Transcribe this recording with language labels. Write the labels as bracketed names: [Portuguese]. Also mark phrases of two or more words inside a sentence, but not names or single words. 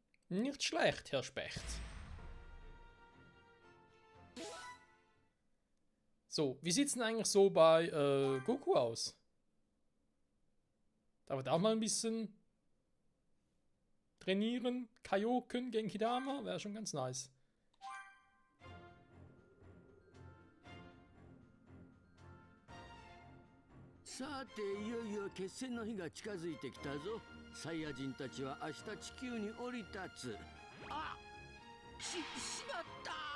[German] Nicht schlecht, Herr Specht. So, wie sieht's denn eigentlich so bei Goku aus? Darf er auch mal ein bisschen trainieren? Kaioken gegen Kidama? Wäre schon ganz nice. [Japanese] さていよいよ決戦の日が近づいてきたぞ。サイヤ人たちは明日地球に降り立つ。あ、しまった。